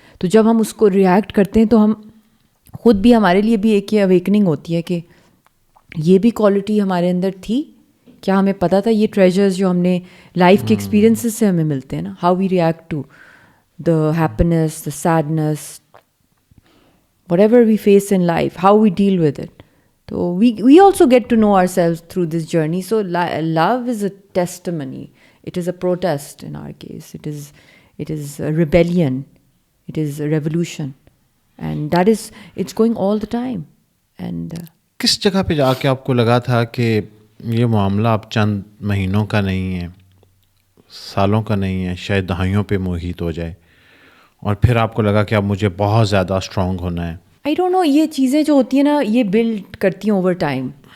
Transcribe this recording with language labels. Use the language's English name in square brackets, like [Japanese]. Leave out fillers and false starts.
[Urdu] تو جب ہم اس کو ریئیکٹ کرتے ہیں تو ہم خود بھی, ہمارے لیے بھی ایک یہ اویکننگ ہوتی ہے کہ یہ بھی کوالٹی ہمارے اندر تھی کیا, ہمیں پتہ تھا. یہ ٹریجرز جو ہم نے لائف کے ایکسپیرینسز سے ہمیں ملتے ہیں نا, how we react to the happiness, the sadness, what ever we face in life, how we deal with it. [English] تو we also get to know ourselves through this journey. So love is a testimony. It is a protest in our case. It is a rebellion. It is a revolution. And it's going all the time. And [Urdu] کس جگہ پہ جا کے آپ کو لگا تھا کہ یہ معاملہ اب چند مہینوں کا نہیں ہے, سالوں کا نہیں ہے, شاید دہائیوں پہ محیط ہو جائے, اور پھر آپ کو لگا کہ اب مجھے بہت زیادہ اسٹرانگ ہونا ہے؟ آئی ڈونٹ نو, یہ چیزیں جو ہوتی ہیں نا یہ بلڈ کرتی ہیں اوور ٹائم.